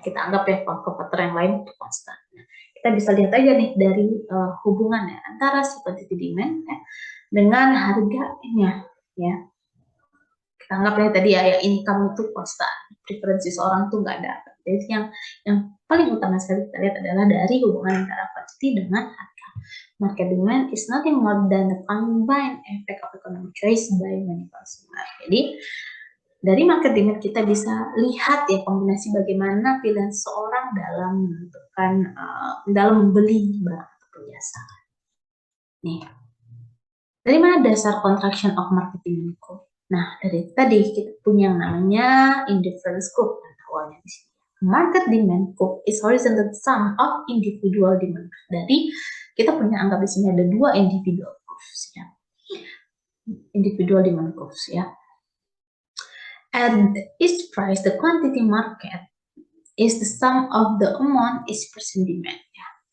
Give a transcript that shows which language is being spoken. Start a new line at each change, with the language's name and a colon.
Indonesian: Kita anggap ya faktor-faktor yang lain itu konstan. Kita bisa lihat aja nih dari hubungannya antara si quantity demand ya, dengan harganya ya. Kita anggap ya tadi ya income itu konstan, preferensi seorang tuh nggak ada. Jadi yang paling utama sekali kita lihat adalah dari hubungan antara quantity dengan harga.
English: Market demand is nothing more than the combined effect of economic choice by many consumers.
Indonesian: Jadi dari market demand kita bisa lihat ya kombinasi bagaimana pilihan seorang dalam menentukan dalam membeli barang atau jasa. Nih, dari mana dasar
English: contraction of market demand curve?
Indonesian: Nah, dari tadi kita punya yang namanya indifference curve awalnya di sini.
English: Market demand curve is horizontal sum of individual demand.
Indonesian: Dari kita punya anggap di sini ada 2 individual curves ya.
English: Individual demand curves ya. At each price, the quantity market is the sum of the amount each person demand ya.